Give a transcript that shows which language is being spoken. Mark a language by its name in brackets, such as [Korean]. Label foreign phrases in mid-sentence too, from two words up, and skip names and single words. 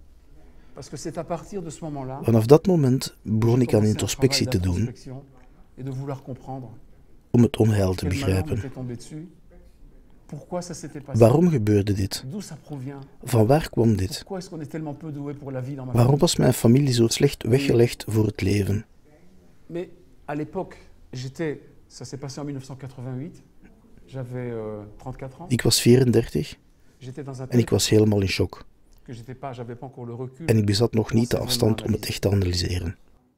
[Dutch] Vanaf dat moment begon ik aan introspectie te doen, om het onheil te begrijpen. Waarom gebeurde dit? Van waar kwam dit? Waarom was mijn familie zo slecht weggelegd voor het leven? [French] À l'époque, ça s'est passé en 1988, j'avais 34 ans. [Dutch] Ik was 34 en ik was helemaal in shock. En ik bezat nog niet de afstand om het echt te analyseren.